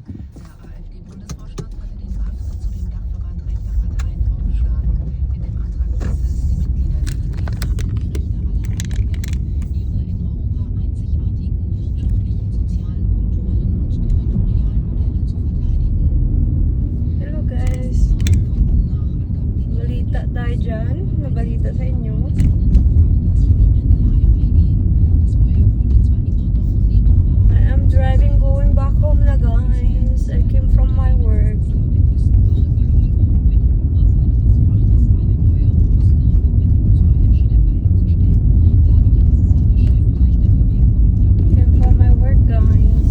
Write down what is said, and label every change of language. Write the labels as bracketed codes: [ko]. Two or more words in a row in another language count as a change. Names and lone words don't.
[de] Der AfD-Bundesvorstand hatte den Rat zu dem Dachverband rechter Parteien vorgeschlagen. In dem Antrag hieß es, die Mitglieder der Idee sollten die Rechte aller anerkennen, ihre in Europa einzigartigen wirtschaftlichen, sozialen, kulturellen und territorialen Modelle zu verteidigen. [en] Hello guys, [tl] balita tayo dyan, mabalita sa inyo. [en] I am driving going back home na guys. I came from my work. Came from my work guys.